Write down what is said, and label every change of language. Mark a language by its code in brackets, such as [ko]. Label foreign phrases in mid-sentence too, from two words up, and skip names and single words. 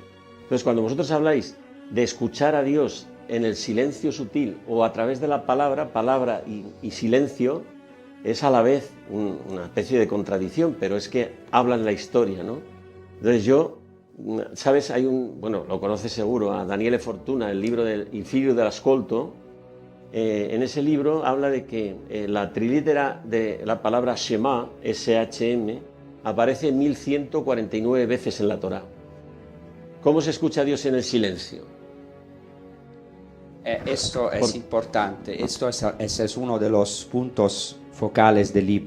[es] Entonces, cuando vosotros habláis de escuchar a Dios en el silencio sutil o a través de la palabra y silencio, es a la vez una especie de contradicción, pero es que hablan la historia, ¿no? Entonces ¿sabes? Lo conoces seguro, a Daniele Fortuna, el libro del Il figlio dell'ascolto. En ese libro habla de que la trilítera de la palabra Shema, S-H-M, aparece 1149 veces en la Torá. ¿Cómo se escucha a Dios en el silencio? esto es importante, ese es uno de los puntos focales del libro.